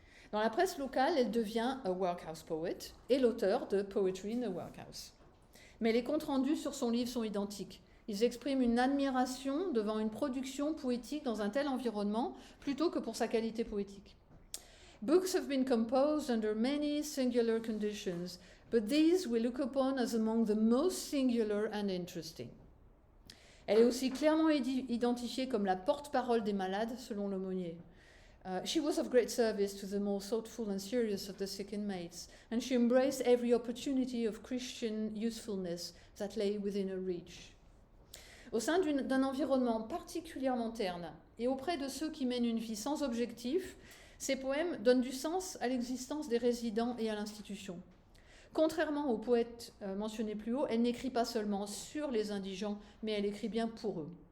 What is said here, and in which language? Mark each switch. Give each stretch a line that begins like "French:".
French: Dans la presse locale, elle devient a workhouse poet et l'auteur de Poetry in the Workhouse. Mais les comptes rendus sur son livre sont identiques. Ils expriment une admiration devant une production poétique dans un tel environnement, plutôt que pour sa qualité poétique.
English: Books have been composed under many singular conditions, but these we look upon as among the most singular and interesting.
French: Elle est aussi clairement identifiée comme la porte-parole des malades, selon l'aumônier.
English: She was of great service to the more thoughtful and serious of the sick inmates, and she embraced every opportunity of Christian usefulness that lay within her reach.
French: Au sein d'un environnement particulièrement terne et auprès de ceux qui mènent une vie sans objectif, ces poèmes donnent du sens à l'existence des résidents et à l'institution. Contrairement aux poètes mentionnés plus haut, elle n'écrit pas seulement sur les indigents, mais elle écrit bien pour eux.